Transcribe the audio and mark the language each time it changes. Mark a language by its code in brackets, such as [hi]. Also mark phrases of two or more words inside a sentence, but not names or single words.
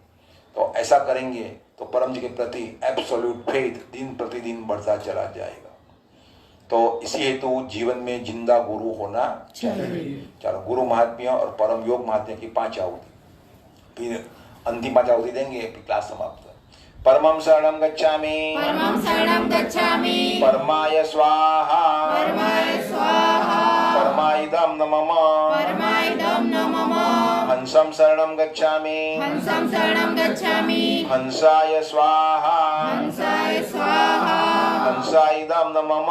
[hi] तो ऐसा करेंगे तो परम जी के प्रति [en] absolute faith [hi] दिन प्रतिदिन बढ़ता चला जाएगा। तो इसी हेतु जीवन में जिंदा गुरु होना चाहिए। चलो, गुरु महात्म्य और परम योग महात्म्य की 5 आहुति, फिर अंतिम 5 आहुति देंगे, फिर क्लास समाप्त। [sa] परमं शरणं गच्छामि, परमं शरणं गच्छामि, परमाय स्वाहा, परमाय स्वाहा, परमाइदं न मम, परमाइदं न मम, हंसं शरणं गच्छामि, हंसं शरणं गच्छामि, हंसाय स्वाहा, हंसाय स्वाहा, हंसाइदं न मम,